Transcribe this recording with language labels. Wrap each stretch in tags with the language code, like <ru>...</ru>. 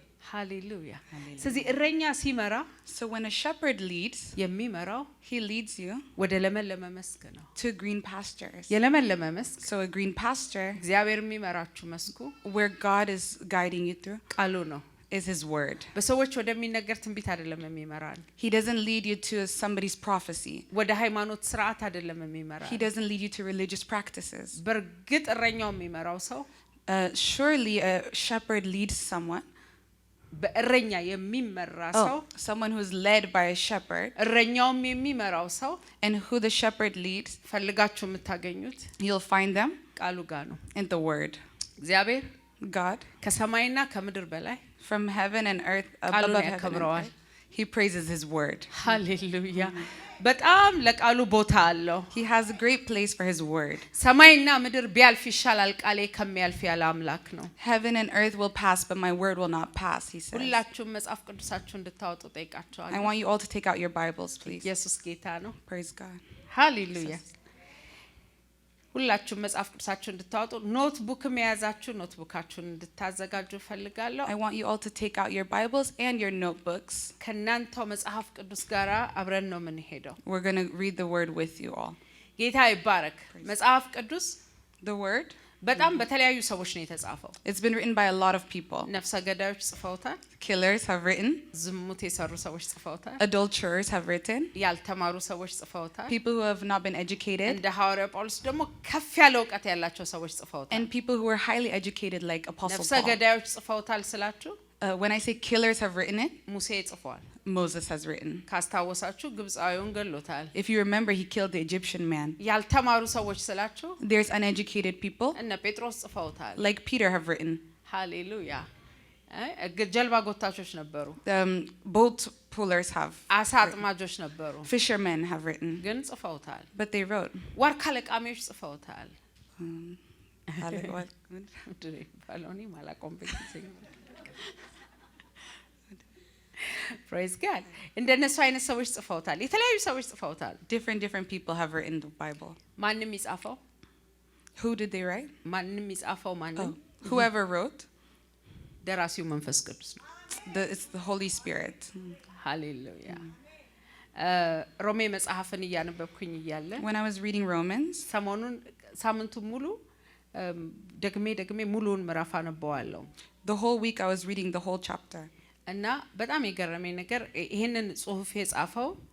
<am>ሃሌሉያ። ስለዚህ እረኛ ሲመራ</am> <en>So when a shepherd leads,</en> <am>የሚመራው</am> <en>he leads you</en> <am>ወደ ለመለመ መስክ ነው።</am> <en>to green pastures.</en> <am>የለመለመ መስክ</am> <en>So a green pasture,</en> <am>እግዚአብሔር የሚመራችሁ መስኩ</am> <en>where God is guiding you through,</en> <am>ቃሉ ነው።</am> <en>is his word.</en> <am>በሰዎች ወደሚነገር ትንቢት አይደለም የሚመራን።</am> <en>He doesn't lead you to somebody's prophecy.</en> <am>ወደ ሃይማኖት ስርዓት አይደለም የሚመራን።</am> <en>He doesn't lead you to religious practices.</en> <am>በርግጥ እረኛው የሚመራው ሰው</am> <en>Surely a shepherd leads someone.</en> <am>በእረኛ የሚመራ ሰው</am> <en>someone who's led by a shepherd.</en> <am>እረኛውም የሚመራው ሰው</am> <en>And who the shepherd leads,</en> <am>ፈልጋችሁ የምታገኙት</am> <en>you'll find them</en> <am>ቃሉ ጋር ነው።</am> <en>in the word.</en> <am>እግዚአብሔር</am> <en>God,</en> <am>ከሰማይና ከምድር በላይ</am> <en>from heaven and earth, above heaven and earth, he praises his word.</en> <am>ሃሌሉያ። በጣም ለቃሉ ቦታ አለው።</am> <en>He has a great place for his word.</en> <am>ሰማይና ምድር ቢያልፍ ይሻላል ቃሌ ከሚያልፍ ያለ አምላክ ነው።</am> <en>Heaven and earth will pass, but my word will not pass, he says.</en> <am>ሁላችሁም መጽሐፍ ቅዱሳችሁ እንድታወጡ ጠይቃችኋለሁ።</am> <en>I want you all to take out your Bibles, please.</en> <am>ኢየሱስ ጌታ ነው።</am> <en>Praise God.</en> <am>ሃሌሉያ። ሁላችሁም መጽሐፍ ቅዱሳችሁን እንድታወጡ ኖትቡክም የያዛችሁ ኖትቡካችሁን እንድታዘጋጁ ፈልጋለሁ</am> <en>I want you all to take out your Bibles and your notebooks.</en> <am>ከናንተው መጽሐፍ ቅዱስ ጋራ አብረን ነው የምንሄደው</am> <en>We're going to read the word with you all.</en> <am>ጌታ ይባረክ መጽሐፍ ቅዱስ</am> <en>The word,</en> <am>በጣም በተለያዩ ሰዎች ነው የተጻፈው</am> <en>it's been written by a lot of people.</en> <am>ነፍሰ ገዳዮች ጽፈውታል</am> <en>Killers have written,</en> <am>ዝሙት የሰሩ ሰዎች ጽፈውታል</am> <en>adulterers have written,</en> <am>ያልተማሩ ሰዎች ጽፈውታል</am> <en>people who have not been educated,</en> <am>እንደ ሐዋርያው ጳውሎስ ደግሞ ከፍ ያለ ዕውቀት ያላቸው ሰዎች ጽፈውታል</am> <en>and people who are highly educated like Apostle</en> <am>ነፍሰ</am> <en>Paul.</en> <am>ገዳዮች ጽፈውታል ስላችሁ</am> <en>When I say killers have written it,</en> <am>ሙሴ ጽፏል</am> <en>Moses has written.</en> <am>ካስታወሳችሁ ግብጻዊውን ገሎታል</am> <en>If you remember, he killed the Egyptian man.</en> <am>ያልተማሩ ሰዎች ስላችሁ</am> <en>There's uneducated people</en> <am>እነ ጴጥሮስ ጽፈውታል</am> <en>like Peter have written.</en> <am>ሃሌሉያ ጀልባ ጎታቾች ነበሩ</am> <en>Boat pullers have.</en> <am>አሳ አጥማጆች ነበሩ</am> <en>Fishermen have written,</en> <am>ግን ጽፈውታል</am> <en>but they wrote.</en> <am>ዋርካ ለቃሚዎች ጽፈውታል</am> <en>What?</en> <am>ባሎኒ ማላቆምበት</am> <en>Praise God.</en> <am>እንደነሱ አይነት ሰዎች ጽፈውታል የተለያዩ ሰዎች ጽፈውታል</am> <en>Different people have written the Bible.</en> <am>ማንንም ይጻፈው</am> <en>Who did they write?</en> <am>ማንንም ይጻፈው ማንንም</am> <en>Whoever wrote,</en> <am>ደራሲው መንፈስ ቅዱስ ነው</am> <en>it's the Holy Spirit.</en> <am>ሃሌሉያ ሮሜ መጽሐፍን እያነበብኩኝ እያለ</am> <en>When I was reading Romans,</en> <am>ሰሞኑን ሳምንቱ ሙሉ ደግሜ ሙሉውን ምዕራፍ አነበዋለሁ</am> <en>the whole week I was reading the whole chapter.</en> <am>እና በጣም የገረመኝ ነገር ይሄንን ጽሁፍ የጻፈው</am>